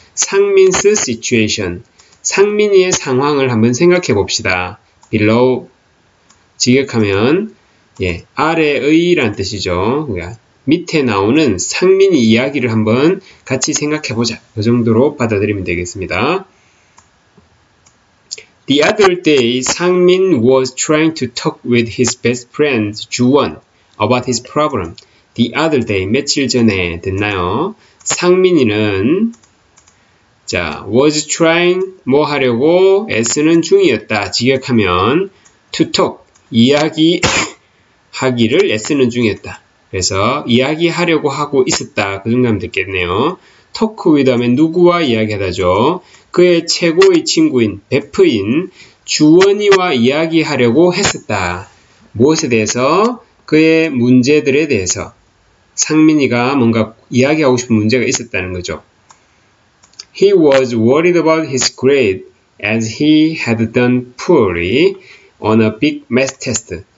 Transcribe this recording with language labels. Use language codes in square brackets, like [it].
[ko] 상민's situation, 상민이의 상황을 한번 생각해봅시다. below, 직역하면 예, 아래의 라는 뜻이죠. 그러니까 밑에 나오는 상민이 이야기를 한번 같이 생각해보자. 그 정도로 받아들이면 되겠습니다. [en] The other day, 상민 was trying to talk with his best friend, 주원, about his problem. The other day, [ko] 며칠 전에 됐나요? 상민이는 자, [en] was trying, [ko] 뭐 하려고 애쓰는 중이었다. 직역하면 to talk, 이야기하기를 애쓰는 중이었다. 그래서 이야기하려고 하고 있었다. 그 정도 하면 됐겠네요. talk with 하면 누구와 이야기하다죠. 그의 최고의 친구인 베프인 주원이와 이야기하려고 했었다. 무엇에 대해서? 그의 문제들에 대해서. 상민이가 뭔가 이야기하고 싶은 문제가 있었다는 거죠. [en] He was worried about his grade as he had done poorly on a big math test.